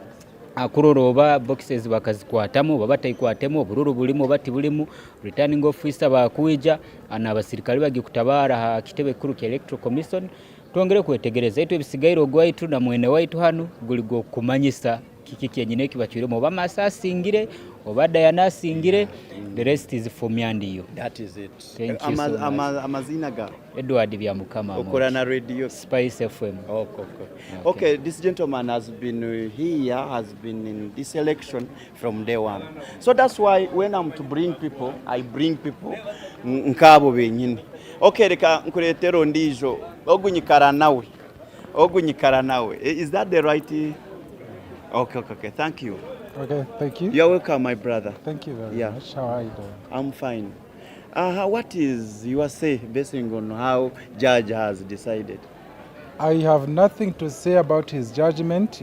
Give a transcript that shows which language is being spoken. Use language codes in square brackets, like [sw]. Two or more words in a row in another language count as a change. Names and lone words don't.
[nyo] akuroroba boxes bakazikwatamo babatayikwatemo obururu bulimo bati bulimu [en] returning officer [nyo] bakuija anabasirikali bagikutabara kitebe kuru ke [en] electoral commission [nyo] tuongere kwetegereza itu ebisigairo gwaitu na mwene waitu hano guligo kumanyisa kiki kyenyine kibachiremo bamasasingire obada yanasingire [en] the rest is for [nyo] Myandiyo. [en] That is it. [nyo] Amazina ga Edward Byamukama okora na radio Spice FM. [en] Okay, this gentleman has been here, has been in this election from day one. So that's why when I'm to bring people, I bring people [nyo] nkabo benyine. Okay, reka nkuretero ndijo ogunyikara nawe. [en] Is that the right? Okay. Thank you. Okay, thank you. You're welcome, my brother. Thank you very much. How are you doing? I'm fine. What is your say based on how judge has decided? I have nothing to say about his judgment.